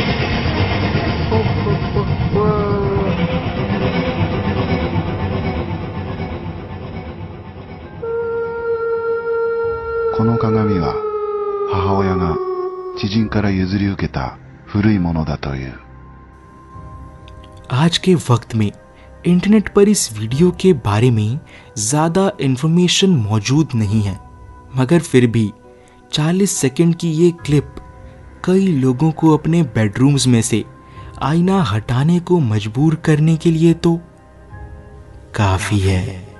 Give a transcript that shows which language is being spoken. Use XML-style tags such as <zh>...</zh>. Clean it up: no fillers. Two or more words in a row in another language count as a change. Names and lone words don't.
<ja>この鏡は母親が知人から譲り受けた古いものだという。</ja> <hi>आज के वक्त में इंटरनेट पर इस वीडियो के बारे में ज़्यादा इन्फॉर्मेशन मौजूद नहीं है, मगर फिर भी 40 सेकंड की ये क्लिप कई लोगों को अपने बेडरूम्स में से आईना हटाने को मजबूर करने के लिए तो काफ़ी है।</hi>